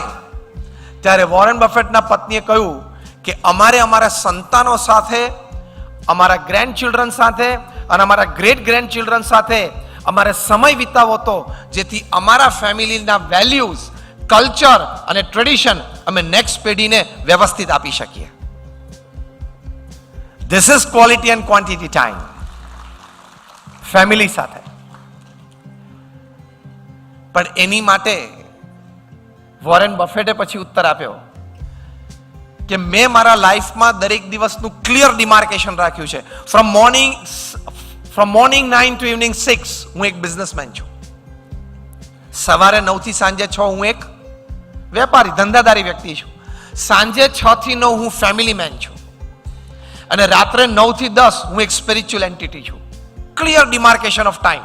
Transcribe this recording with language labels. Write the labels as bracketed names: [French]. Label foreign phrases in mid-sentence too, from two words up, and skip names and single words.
[Gujarati] ત્યારે વોરેન બફેટના પત્નીએ કહ્યું કે અમારે અમારા સંતાનો સાથે, અમારા [English] grand children [Gujarati] સાથે અને અમારા [English] grand children [Gujarati] સાથે અમારે સમય વિતાવવો હતો, જેથી અમારા ફેમિલીના વેલ્યુઝ, કલ્ચર અને ટ્રેડિશન અમે નેક્સ્ટ પેઢીને વ્યવસ્થિત આપી શકીએ. [English] This is quality and quantity time. [Gujarati] ફેમિલી સાથે. પણ એની માટે વોરેન બફેટે પછી ઉત્તર આપ્યો કે મેં મારા લાઈફમાં દરેક દિવસનું [English] clear demarcation [Gujarati] રાખ્યું છે. [English] from morning 9 to evening 6 [Gujarati] હું એક બિઝનેસમેન છું. સવારે 9 થી સાંજે 6 હું એક વેપારી, ધંધાદારી વ્યક્તિ છું. સાંજે 6 થી 9 હું ફેમિલી મેન છું. અને રાત્રે 9 થી 10 હું એક [English] spiritual entity [Gujarati] છું. [English] Clear demarcation of time.